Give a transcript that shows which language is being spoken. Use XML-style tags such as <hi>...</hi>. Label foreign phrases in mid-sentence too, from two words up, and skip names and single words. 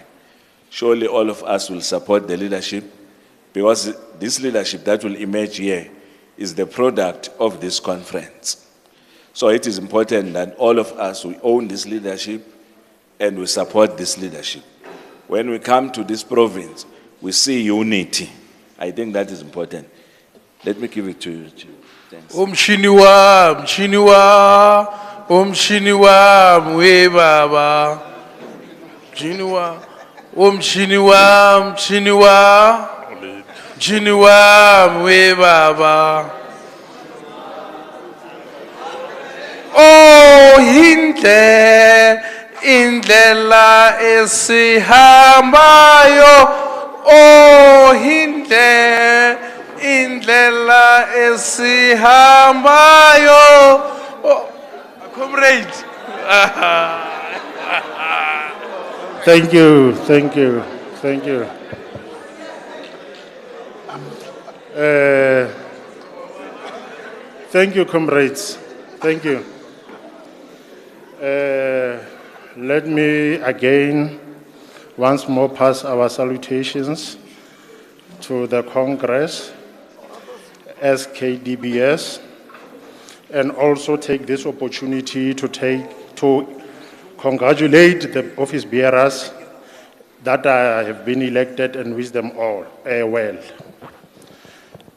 <en>Surely all of us will support the leadership, because this leadership that will emerge here is the product of this conference. So it is important that all of us, we own this leadership and we support this leadership. When we come to this province, we see unity. I think that is important. Let me give it to you. Thanks.</en> <zu>Mshiniwa, mwe baba. Mshiniwa, mwe baba. Oh, indlela esihambayo. Oh, indlela esihambayo.</zu> <en>Oh, comrade. Thank you. Thank you, comrades. Thank you. Let me again once more pass our salutations to the Congress as Kdbs, and also take this opportunity to congratulate the office bearers that have been elected and wish them all well.</en>